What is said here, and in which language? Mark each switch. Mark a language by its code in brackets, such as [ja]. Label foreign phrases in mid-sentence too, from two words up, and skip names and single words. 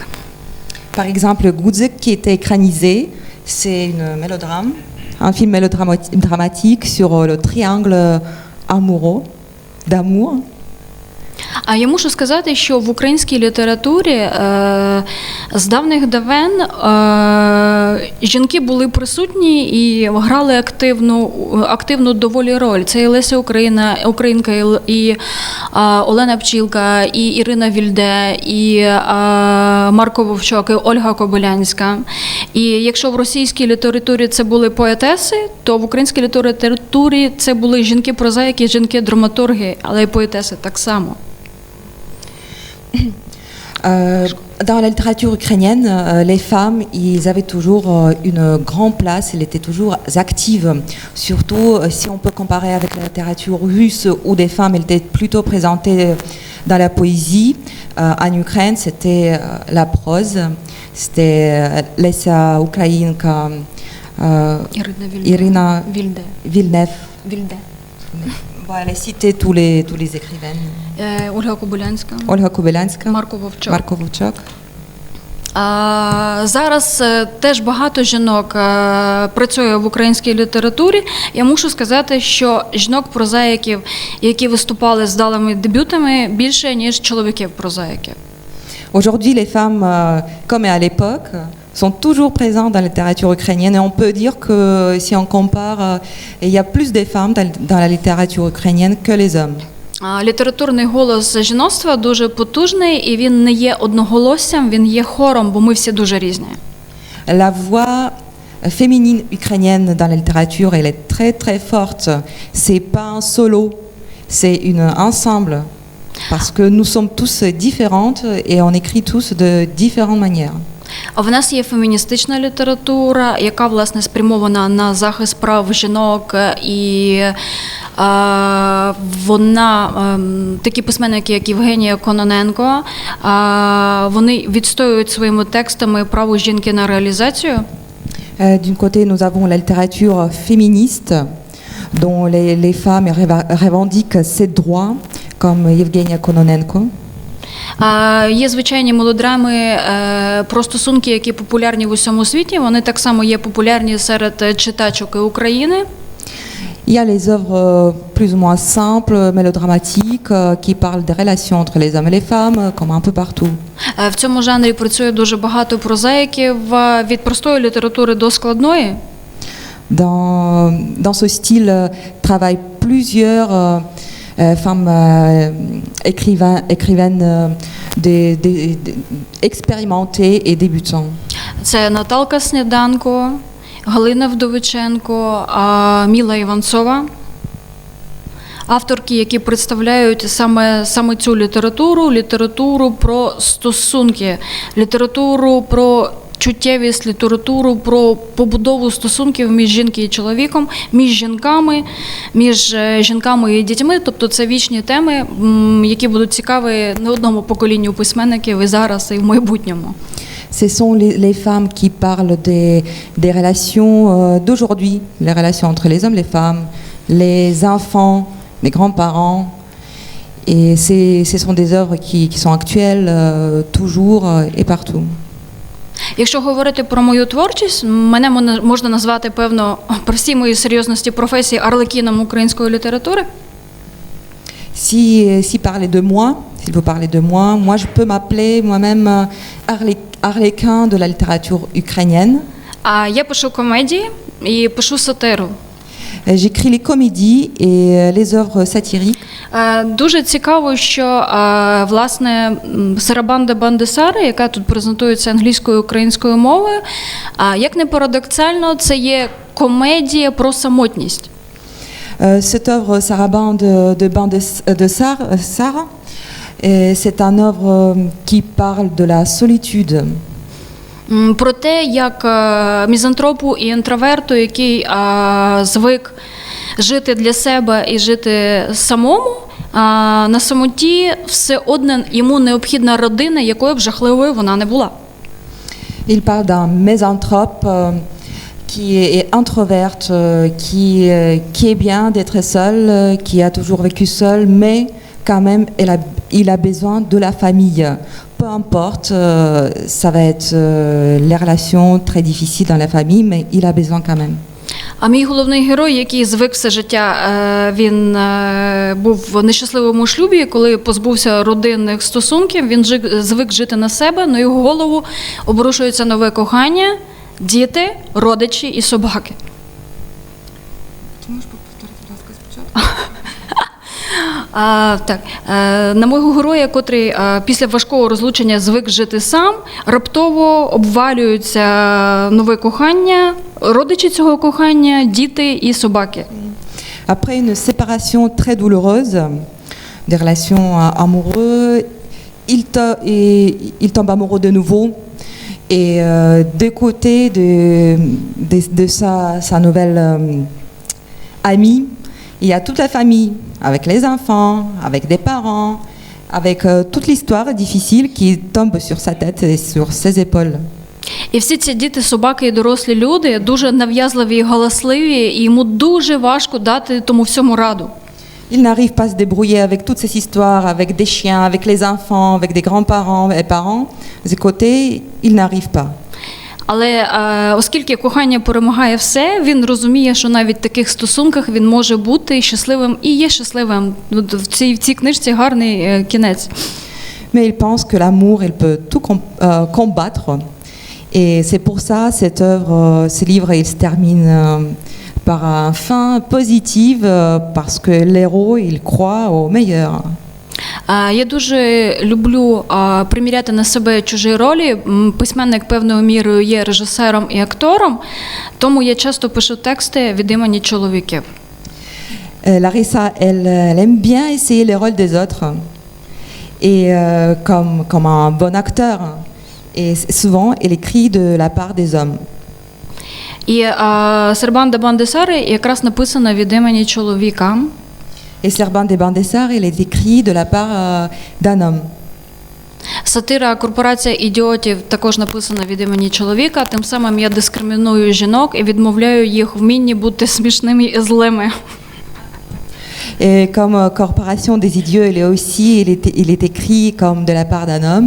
[fr] Par exemple, Gudzik, qui était écranisé, c'est une mélodrame, un film mélodramatique sur le triangle amoureux, d'amour. [uk] А я мушу сказати, що в українській літературі з давних давен жінки були присутні і грали активну доволі роль. Це і Леся Українка, і Олена Пчілка, і Ірина Вільде, і Марко Вовчок, і Ольга Кобилянська. І якщо в російській літературі це були поетеси, то в українській літературі це були жінки-прозаїки, жінки-драматурги, але й поетеси так само. [fr] Dans la littérature ukrainienne, les femmes, ils avaient toujours une grande place, elles étaient toujours actives. Surtout si on peut comparer avec la littérature russe où des femmes elles étaient plutôt présentées dans la poésie. En Ukraine, c'était la prose, c'était Lesia Ukrainka, Irina Vilnev. Elle a cité tous les écrivains. [uk] Ольга Кобилянська, Марко Вовчок. Зараз теж багато жінок працює в українській літературі. Я мушу сказати, що жінок-прозаїків, які виступали з вдалими дебютами, більше, ніж чоловіків-прозаїків. [fr] Aujourd'hui, les femmes, comme à l'époque, sont toujours présents dans la littérature ukrainienne. Et on peut dire que si on compare, il y a plus de femmes dans la littérature ukrainienne que les hommes. [uk] Літературний голос жіноцтва дуже потужний, і він не є одноголоссям, він є хором, бо ми всі дуже різні. [fr] La voix féminine ukrainienne dans la littérature, elle est très très forte. C'est pas un solo, c'est une ensemble. Parce que nous sommes tous différentes et on écrit tous de différentes manières. [uk] А в нас є феміністична література, яка, власне, спрямована на захист прав жінок, і вона, такі письменники, як Євгенія Кононенко, вони відстоюють своїми текстами право жінки на реалізацію. [fr] D'un côté, nous avons la littérature féministe, dont les femmes revendiquent ces droits, comme Evgenia Kononenko. [uk] Є звичайні мелодрами про стосунки, які популярні в усьому світі. Вони так само є популярні серед читачок України. [fr] Il y a les œuvres plus ou moins simples, mélodramatiques, qui parlent des relations entre les hommes et les femmes, comme un peu partout. [uk] В цьому жанрі працює дуже багато прозаїків, від простої літератури до складної. [fr] Dans ce style travaillent plusieurs femmes écrivaines expérimentées et débutantes. [uk] Це Наталка Сніданко, Галина Вдовиченко, Міла Іванцова. Авторки, які представляють саме цю літературу про стосунки, літературу про чуттєвість, літературу про побудову стосунків між жінкою і чоловіком, між жінками і дітьми. Тобто це вічні теми, які будуть цікаві не одному поколінню письменників і зараз, і в майбутньому. [fr] Ce sont les femmes qui parlent des relations d'aujourd'hui, les relations entre les hommes, les femmes, les enfants, les grands-parents. Et ce sont des œuvres qui sont actuelles toujours et partout. [uk] Якщо говорити про мою творчість, мене можна назвати, певно, при всій моїй серйозності професії арлекіном української літератури. [fr] Si parler de moi, s'il faut parler de moi je peux m'appeler moi-même arlequin de la littérature ukrainienne. [uk] Я пишу комедії і пишу сатиру. [fr] J'écris les comédies et les œuvres satiriques. [uk] Дуже цікаво, що, власне, Сарабанда Бандесари, яка тут презентується англійською і українською мовою, як не парадоксально, це є комедія про самотність. [fr] Cette œuvre Sarabande de Bandesara, c'est une œuvre qui parle de la solitude. [uk] Про те, як мізантропу і інтроверту, який звик жити для себе і жити самому, на самоті все одно йому необхідна родина, якою б жахливою вона не була. [fr] Il parle d'un misanthrope qui est introverte, qui est bien d'être seul, qui a toujours vécu seul, mais quand même il a besoin de la famille. Peu importe, ça va être les relations très difficiles dans la famille, mais il a besoin quand même. [uk] А мій головний герой, який звик все життя, він був в нещасливому шлюбі, коли позбувся родинних стосунків, він звик жити на себе, на його голову обрушується нове кохання, діти, родичі і собаки. Ти можеш повторити розказ спочатку? Так, на мого героя, котрий після важкого розлучення звик жити сам, раптово обвалюються нове кохання, родичі цього кохання, діти і собаки. [fr] Après une séparation très douloureuse, des relations amoureuses, il tombe amoureux de nouveau. Et des côtés de sa nouvelle amie, il y a toute la famille, avec les enfants, avec des parents, avec toute l'histoire difficile qui tombe sur sa tête et sur ses épaules. [uk] І всі ці діти, собаки і дорослі люди дуже нав'язливі і галасливі, і йому дуже важко дати тому всьому раду. [fr] Il n'arrive pas à se débrouiller avec toutes ces histoires, avec des chiens, avec les enfants, avec des grands-parents et parents. De côté, il n'arrive pas. [uk] Але оскільки кохання перемагає все, він розуміє, що навіть в таких стосунках він може бути щасливим і є щасливим. В цій книжці гарний кінець. [fr] Mais il pense que l'amour, il peut tout combattre. Et c'est pour ça, cette œuvre, ce livre, il se termine par un fin positive, parce que l'héros, il croit au meilleur. [uk] Я дуже люблю приміряти на себе чужі ролі. Письменник певною мірою є режисером і актором, тому я часто пишу тексти від імені чоловіків. [fr] Larissa, elle aime bien essayer les rôles des autres, et comme un bon acteur. Et souvent, elle écrit de la part des hommes. [uk] І Сербан де Бандесари якраз написана від імені чоловіка. [fr] Et Serban des Bandessarts, il est écrit de la part d'un homme. [uk] Сатира «Корпорація ідіотів» також написана від імені чоловіка, тим самим я дискриміную жінок і відмовляю їх вмінні бути смішними і злими. [fr] Et comme Corporation des idiots, il est écrit comme de la part d'un homme.